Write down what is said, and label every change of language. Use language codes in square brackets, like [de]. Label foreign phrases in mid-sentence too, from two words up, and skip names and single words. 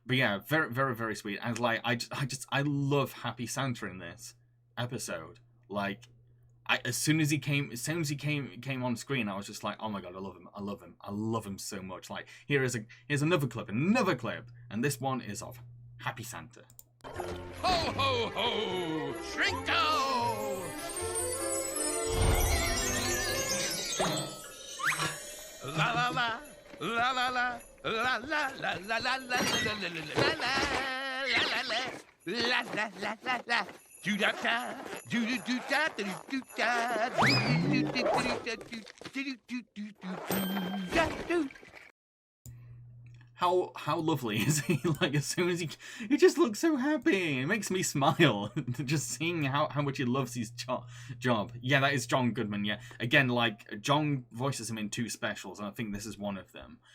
[en] But yeah, very, very, very sweet. And like, I love Happy Santa in this episode. Like, as soon as he came on screen, I was just like, oh my god, I love him so much. Like, here's another clip, and this one is of Happy Santa. Ho, ho, ho! Shrinko! La la la, la la la, la la la la la la la la la la la la la. Do da da, do do do da do do da, do do do do do do do do. How lovely is he? Like, as soon as he just looks so happy. It makes me smile just seeing how much he loves his job. Yeah, that is John Goodman. Yeah, again, like, John voices him in 2 specials, and I think this is one of them.